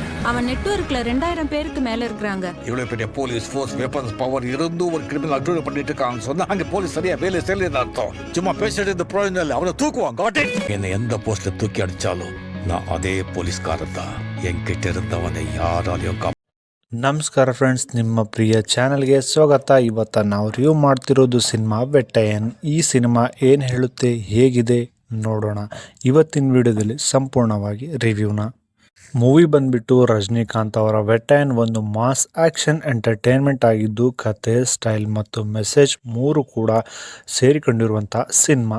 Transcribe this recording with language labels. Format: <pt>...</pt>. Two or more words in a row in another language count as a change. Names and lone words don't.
<ta>அவன் நெட்வொர்க்ல 2000 பேருக்கு மேல இருக்கிறாங்க. இவ்வளவு பெரிய</ta> <en>police force, weapons power</en> <ta>இருந்தும் ஒரு</ta> <en>criminal accuse</en> <ta>பண்ணிட்டு இருக்காங்க சொன்னா அங்க போலீஸ் சரியா வேலை செய்யலன்னு அர்த்தம். சும்மா பேசிட்டு இந்த பிரயோஜனம் இல்லை. அவனை தூக்குவாங்க. என்னை எந்த போஸ்ட்ல தூக்கி அடிச்சாலும் நான் அதே போலீஸ்காரன் தான். என்கிட்ட இருந்தவனை யாராலையும்</ta> <kn>ನಮಸ್ಕಾರ ಫ್ರೆಂಡ್ಸ್, ನಿಮ್ಮ ಪ್ರಿಯ ಚಾನಲ್ಗೆ ಸ್ವಾಗತ. ಇವತ್ತು ನಾವು ರಿವ್ಯೂ ಮಾಡ್ತಿರೋದು ಸಿನಿಮಾ ವೆಟ್ಟಯನ್. ಈ ಸಿನಿಮಾ ಏನು ಹೇಳುತ್ತೆ, ಹೇಗಿದೆ ನೋಡೋಣ ಇವತ್ತಿನ ವಿಡಿಯೋದಲ್ಲಿ ಸಂಪೂರ್ಣವಾಗಿ ರಿವ್ಯೂನ. ಮೂವಿ ಬಂದ್ಬಿಟ್ಟು ರಜನಿಕಾಂತ್ ಅವರ ವೆಟ್ಟಯನ್ ಒಂದು</kn> <en>mass action entertainment</en> <kn>ಆಗಿದ್ದು, ಕತೆ, ಸ್ಟೈಲ್ ಮತ್ತು ಮೆಸೇಜ್ ಮೂರು ಕೂಡ ಸೇರಿಕೊಂಡಿರುವಂಥ ಸಿನಿಮಾ.</kn>